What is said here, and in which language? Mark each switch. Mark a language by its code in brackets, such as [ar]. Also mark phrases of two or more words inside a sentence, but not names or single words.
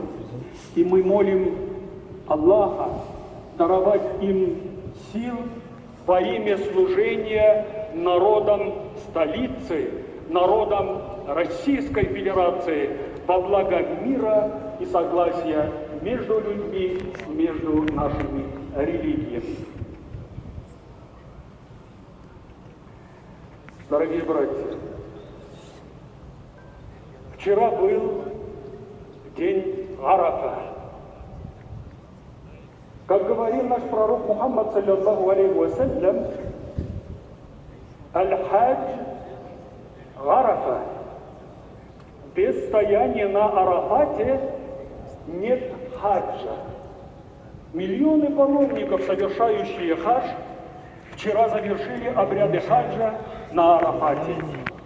[ru] И мы молим Аллаха даровать им сил во имя служения народам столицы, народам Российской Федерации во благо мира и согласия между людьми, между нашими религиями. Дорогие братья, вчера был день Арафа. Как говорил наш пророк Мухаммад, [ar] صلى الله عليه وسلم, الحج عرفة. [ru] Без стояния на Арафате нет хаджа. Миллионы паломников, совершающие хадж, вчера завершили обряды хаджа на Арафате.